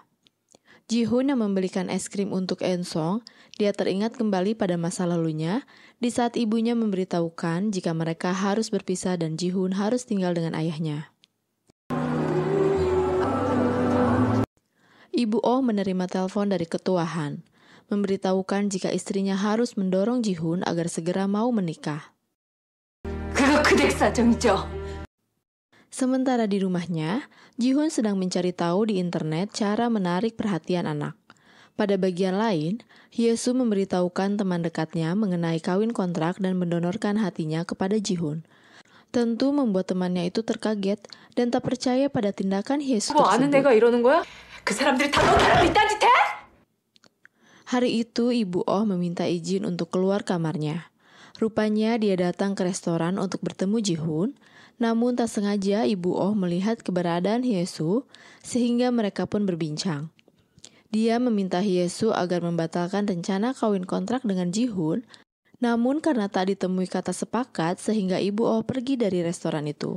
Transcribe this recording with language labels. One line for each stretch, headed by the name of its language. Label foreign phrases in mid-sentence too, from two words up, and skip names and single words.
Indonesian: Ji-hoon yang membelikan es krim untuk Eun-song, dia teringat kembali pada masa lalunya di saat ibunya memberitahukan jika mereka harus berpisah dan Ji-hoon harus tinggal dengan ayahnya. Ibu Oh menerima telepon dari ketua Han, memberitahukan jika istrinya harus mendorong Ji-hoon agar segera mau menikah.
Korean: 그거 그댁 사정이죠.
Indonesian: Sementara di rumahnya, Ji-hoon sedang mencari tahu di internet cara menarik perhatian anak. Pada bagian lain, Hye-soo memberitahukan teman dekatnya mengenai kawin kontrak dan mendonorkan hatinya kepada Ji-hoon. Tentu membuat temannya itu terkaget dan tak percaya pada tindakan Hye-soo tersebut.
Korean: 이러는 거야? 그 사람들이 다 너처럼 이딴 짓 해?
Indonesian: Hari itu Ibu Oh meminta izin untuk keluar kamarnya. Rupanya dia datang ke restoran untuk bertemu Ji-hoon, namun tak sengaja Ibu Oh melihat keberadaan Hye-soo sehingga mereka pun berbincang. Dia meminta Hye-soo agar membatalkan rencana kawin kontrak dengan Ji-hoon, namun karena tak ditemui kata sepakat sehingga Ibu Oh pergi dari restoran itu.